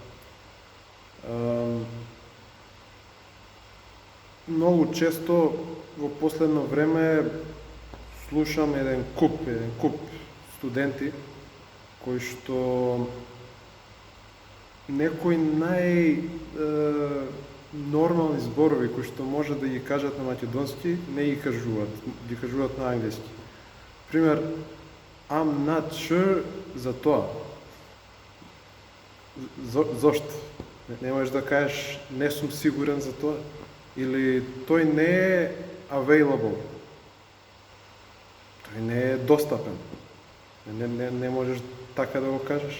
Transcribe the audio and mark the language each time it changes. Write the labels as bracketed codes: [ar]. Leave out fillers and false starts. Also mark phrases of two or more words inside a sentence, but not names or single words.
[mk] Многу често во последно време слушам еден куп студенти кои што некои нормални зборови кои што може да ги кажат на македонски, не ги кажуваат на англиски. Пример, [en] I'm not sure [mk] за тоа. Зошто? Не можеш да кажеш не сум сигурен за тоа. Или тој не е available. Тој не е достапен. Не можеш така да го кажеш.